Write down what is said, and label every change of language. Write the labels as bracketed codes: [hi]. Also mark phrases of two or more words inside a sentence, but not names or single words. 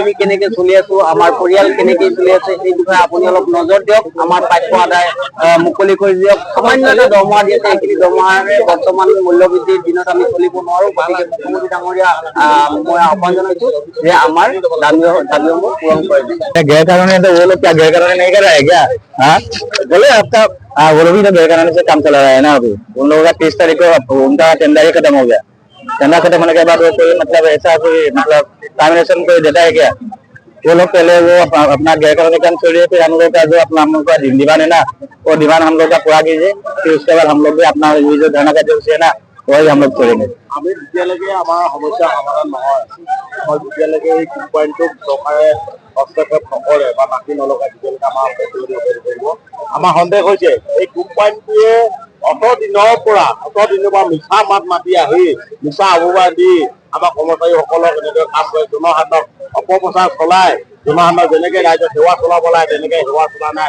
[as] আমি কেনেকে চলি আছো, আমাৰ পৰিয়াল কেনেকে চলি আছে, সেই বিষয়ে আপুনি অলপ নজৰ দিয়ক। আমাৰ প্ৰাপ্য আদায় মুকলি কৰি দিয়ক। সামান্য এটা দৰমহা দি আছে, এইখিনি দৰমহাৰে বৰ্তমান মূল্যবৃদ্ধিৰ দিনত আমি চলিব নোৱাৰো। গতিকে মুখ্যমন্ত্ৰী ডাঙৰীয়া মই আহ্বান জনাইছো যে আমাৰ দাবীসমূহ পূৰণ কৰি দিয়ে। [hi] गैर कानूनी है तो वो लोग क्या गैर कानूनी नहीं कर रहा है क्या? हाँ बोले आपका वो लोग भी तो गैर कानूनी से काम चला रहा है ना। अभी उन लोगों का 30 तारीख को उनका टेंडर ही खत्म हो गया। टेंडर खत्म होने के बाद वो कोई मतलब ऐसा कोई मतलब टर्मिनेशन कोई देता है क्या? वो लोग पहले वो अपना गैर कानूनी काम छोड़िए, फिर हम लोग का जो अपना हम लोग का डिमांड है ना, वो डिमांड हम लोग का पूरा कीजिए, फिर उसके बाद हम लोग भी अपना ये जो धरना का जो है ना वही हम लोग छोड़ेंगे। [as] আমি যেতিয়ালৈকে আমাৰ সমস্যা সমাধান নহয়, মই যেতিয়ালৈকে এই কোম্পানীটোক চৰকাৰে হস্তক্ষেপ নকৰে বা মাটি নলগায়, তেতিয়ালৈকে আমাৰ কৰিব। আমাৰ সন্দেহ হৈছে এই কোম্পানীটোৱে অত দিনৰ পৰা মিছা মাত মাতি আহি মিছা অপবাদ দি আমাৰ কৰ্মচাৰীসকলক এনেদৰে কাম কৰে, জনসাধাৰণক অপপ্ৰচাৰ চলাই, জনসাধাৰণক যেনেকে ৰাইজক সেৱা চলাব লাগে তেনেকে সেৱা চলা নাই।